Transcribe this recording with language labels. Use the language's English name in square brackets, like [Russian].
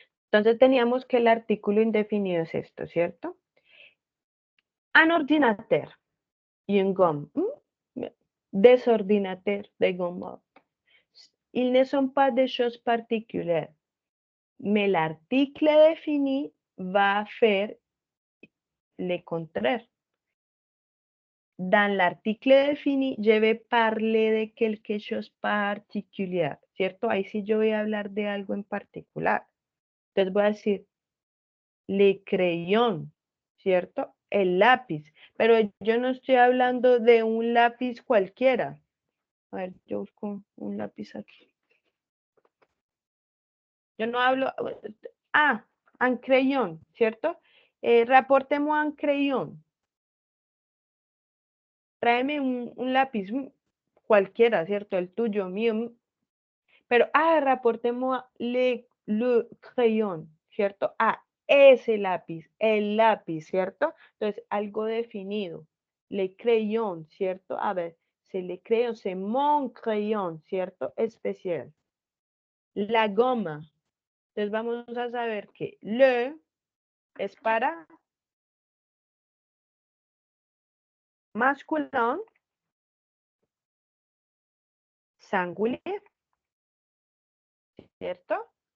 [Spanish] Entonces teníamos que el artículo indefinido es esto, ¿cierto? [French] Un ordinateur y un gomme. Des ordinateurs, des gommes. Ils ne sont pas des choses particulières. Mais l'article défini va faire le contraire. Dans l'article défini, je vais parler de quelque chose particulier, ¿cierto? [Spanish] Ahí sí yo voy a hablar de algo en particular. Entonces voy a decir, le crayón, ¿cierto? El lápiz. Pero yo no estoy hablando de un lápiz cualquiera. A ver, yo busco un lápiz aquí. Yo no hablo... un crayón, ¿cierto? [French] Rapportez-moi un crayón. [Spanish] Tráeme un lápiz cualquiera, ¿cierto? El tuyo, mío. [French] Pero, rapportez-moi le crayon, ¿cierto? [Spanish] Ese lápiz, el lápiz, ¿cierto? Entonces, algo definido. [French] Le crayon, ¿cierto? A ver, c'est le crayon, c'est mon crayon, ¿cierto? [Spanish] Especial. La goma. Entonces vamos a saber que le es para masculin, singulier, ¿cierto?